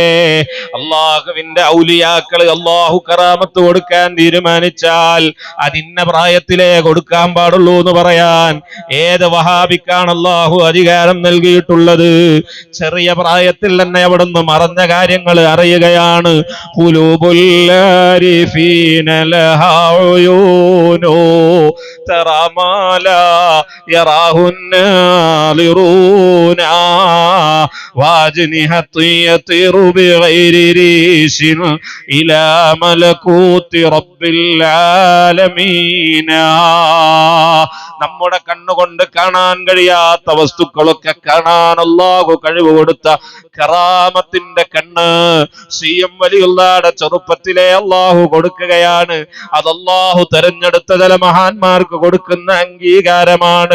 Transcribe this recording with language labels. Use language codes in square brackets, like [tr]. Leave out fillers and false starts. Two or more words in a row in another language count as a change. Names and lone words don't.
[ml] അള്ളാഹുവിന്റെ ഔലിയാക്കള് അള്ളാഹു കറാമത്ത് കൊടുക്കാൻ തീരുമാനിച്ചാൽ അതിന്ന പ്രായത്തിലേ കൊടുക്കാൻ പാടുള്ളൂ എന്ന് പറയാൻ ഏത് വഹാബിക്കാണ് അള്ളാഹു അധികാരം നൽകിയിട്ടുള്ളത്? ചെറിയ പ്രായത്തിൽ തന്നെ അവിടുന്ന് മറഞ്ഞ കാര്യങ്ങൾ അറിയുകയാണ്. [ar] واجنحة يطير بغير ريش إلى ملكوت رب العالمين. [ml] നമ്മുടെ കണ്ണുകൊണ്ട് കാണാൻ കഴിയാത്ത വസ്തുക്കളൊക്കെ കാണാൻ അല്ലാഹു കഴിവ് കൊടുത്ത കറാമത്തിന്റെ കണ്ണ് സി.എം. വലിയുള്ളാഹിയുടെ ചെറുപ്പത്തിലെ അല്ലാഹു കൊടുക്കുകയാണ്. അത് അല്ലാഹു തെരഞ്ഞെടുത്ത ചില മഹാന്മാർക്ക് കൊടുക്കുന്ന അംഗീകാരമാണ്.